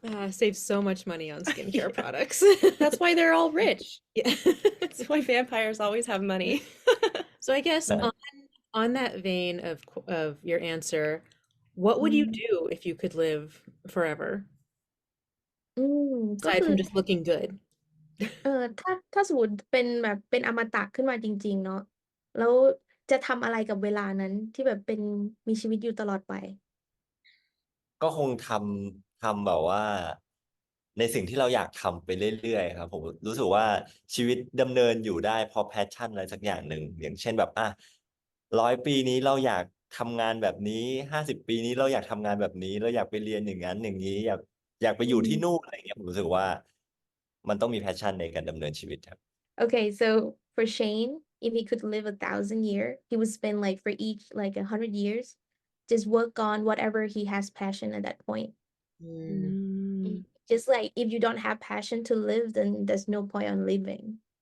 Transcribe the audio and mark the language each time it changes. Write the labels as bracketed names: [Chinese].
[English] Saves so much money on skincare products. That's why they're all rich. Yeah. That's why vampires always have money. So I guess That- on that vein of your answer, what would you Mm. do if you could live forever, [Thai] ก็ [English] aside [Thai] คือ [English] from just looking good? [Thai] ถ้าสมมติเป็นแบบเป็นอมตะขึ้นมาจริงๆเนาะแล้วจะทำอะไรกับเวลานั้นที่แบบเป็นมีชีวิตอยู่ตลอดไป ก็คงทำแบบว่าในสิ่งที่เราอยากทำไปเรื่อยๆครับผมรู้สึกว่าชีวิตดำเนินอยู่ได้เพราะแพชชั่นอะไรสักอย่างหนึ่งอย่างเช่นแบบ100 ปีนี้เราอยากทำงานแบบนี้50 ปีนี้เราอยากทำงานแบบนี้เราอยากไปเรียนอย่างนั้นอย่างนี้อยากไปอยู่ที่นู่นอะไรเงี้ยผมรู้สึกว่ามันต้องมีแพชชั่นในการดำเนินชีวิตครับ [English] Okay, so for Shane, if he could live 1,000 years, he would spend like for each like 100 years, just work on whatever he has passion at that point. Mm. Just like if you don't have passion to live, then there's no point on living.